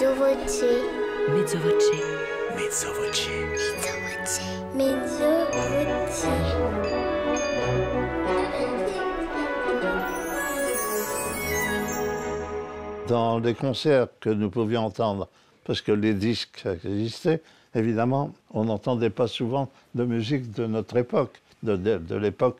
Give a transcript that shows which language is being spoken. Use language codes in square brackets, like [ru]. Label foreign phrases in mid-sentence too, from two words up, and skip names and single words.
[it] voce. Mezzo voce. Mezzo voce. Mezzo voce. Mezzo voce. [fr] Dans les concerts que nous pouvions entendre, parce que les disques existaient, évidemment, on n'entendait pas souvent de musique de notre époque, de l'époque.